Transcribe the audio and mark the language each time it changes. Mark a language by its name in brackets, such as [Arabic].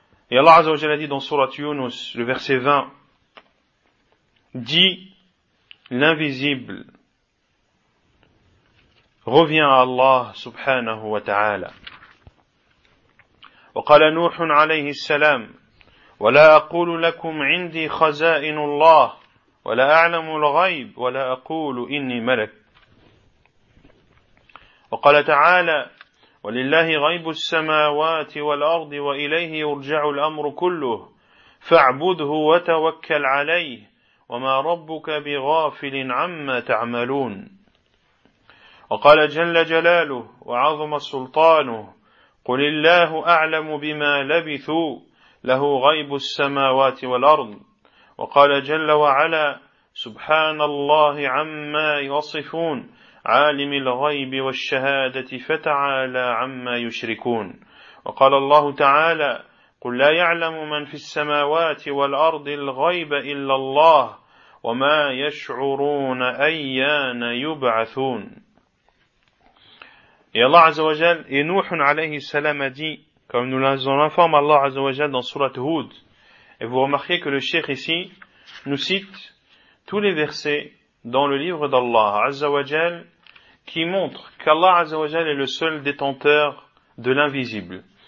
[French] Et Allah azza wa jalla dit dans sourate Yunus, le verset 20, dit l'invisible revient à Allah subhanahu wa ta'ala. [Arabic] وقال نوح عليه السلام ولا أقول لكم عندي خزائن الله ولا أعلم الغيب ولا أقول إني ملك. وقال تعالى ولله غيب السماوات والأرض وإليه يرجع الأمر كله فاعبده وتوكل عليه وما ربك بغافل عما تعملون. وقال جل جلاله وعظم سلطانه قل الله أعلم بما لبثوا له غيب السماوات والأرض. وقال جل وعلا سبحان الله عما يصفون عالم الغيب والشهادة فتعالى عما يشركون. وقال الله تعالى قل لا يعلم من في السماوات والأرض الغيب إلا الله وما يشعرون أيان يبعثون. [French] Et Allah Azza wa Jal, et Nuh alayhi salam a dit, comme nous l'informe Allah Azza wa Jal dans Surat Hud, et vous remarquez que le Cheikh ici nous cite tous les versets dans le livre d'Allah Azza wa Jal qui montrent qu'Allah Azza wa Jal est le seul détenteur de l'invisible.